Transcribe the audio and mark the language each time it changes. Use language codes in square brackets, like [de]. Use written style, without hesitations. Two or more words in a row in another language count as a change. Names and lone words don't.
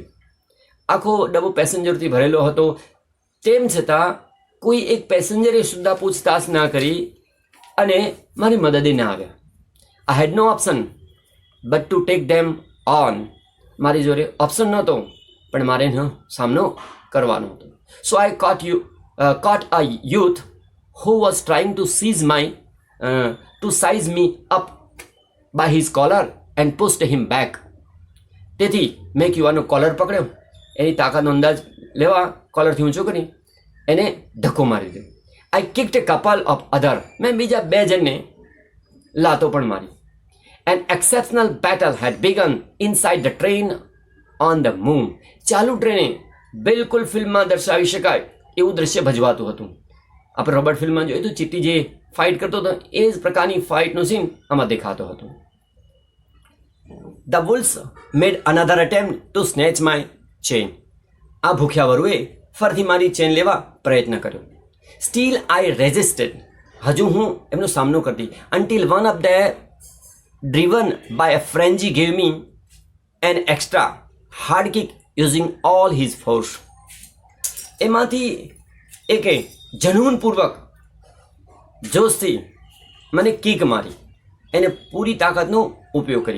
[gu] આખો ડબ્બો પેસેન્જરથી ભરેલો હતો, તેમ છતાં કોઈ એક પેસેન્જરે સુદ્ધા પૂછતાછ ના કરી અને મારી મદદે ના આવ્યા. [en] I had no option but to take them on. [gu] મારી જોડે ઓપ્શન નહોતો પણ મારે એનો સામનો કરવાનો હતો. [en] So I caught a youth who was trying to size me up by his collar and pushed him back. [gu] તેથી મેં યુવાનો કોલર પકડ્યો, એની તાકાતનો અંદાજ લેવા કોલરથી ઊંચો કરી એને ધક્કો મારી દીધો. [en] I kicked a couple of other. [gu] મેં બીજા 2 જણને લાતો પણ મારી. [en] An exceptional battle had begun inside the train on the moon. [gu] ચાલુ ટ્રેને બિલકુલ ફિલ્મમાં દર્શાવી શકાય એવું દ્રશ્ય ભજવાતું હતું. આપણે રોબર્ટ ફિલ્મમાં જોયું હતું, ચીટી જે ફાઇટ કરતો હતો એ જ પ્રકારની ફાઇટનું સીન આમાં દેખાતો હતો. [en] The wolves made another attempt to snatch my chain. [gu] આ ભૂખ્યા વરુએ ફરીથી મારી ચેન લેવા પ્રયત્ન કર્યો. [en] Still I resisted. [gu] હજુ હું એમનો સામનો કરતી. [en] Until one of them driven by a frenzy gave me an extra hard kick using all his force. [gu] એમાંથી એકે જનૂનપૂર્વક જોશથી મને કિક મારી, એને પૂરી તાકાતનો ઉપયોગ કરી.